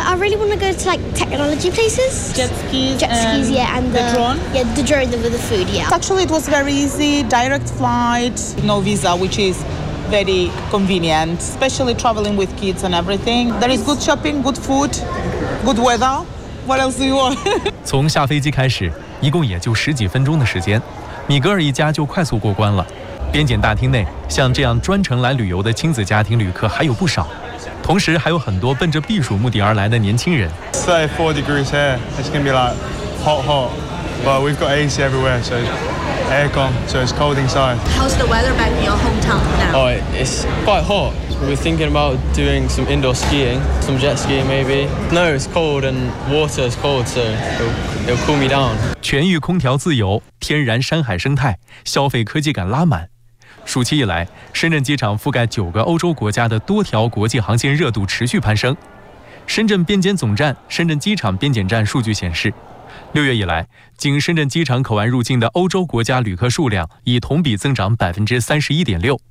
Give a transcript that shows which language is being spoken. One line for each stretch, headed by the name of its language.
English: I really want to go to like technology places. Jet skis, yeah, and the drone. Yeah, the drone with the food, yeah. Actually, it was very easy. Direct flight, no visa, which is very convenient, especially traveling with kids and everything. There is good shopping, good food, good weather. What else do you want?
Chinese: 从下飞机开始，一共也就十几分钟的时间。米格尔一家就快速过关了。边检大厅内，像这样专程来旅游的亲子家庭旅客还有不少，同时还有很多奔着避暑目的而来的年轻人。
English: It's like 4 degrees here. It's gonna be like hot. But we've got AC everywhere, so aircon, so it's cold inside. How's the weather back in your hometown now? Oh, it's quite hot. We're thinking about doing some indoor skiing, some jet skiing maybe. No, it's cold and water is cold, so it'll cool me down.
Chinese: 全域空调自由。天然山海生态，消费科技感拉满。暑期以来，深圳机场覆盖九个欧洲国家的多条国际航线热度持续攀升。深圳边检总站、深圳机场边检站数据显示，六月以来，经深圳机场口岸入境的欧洲国家旅客数量已同比增长31.6%。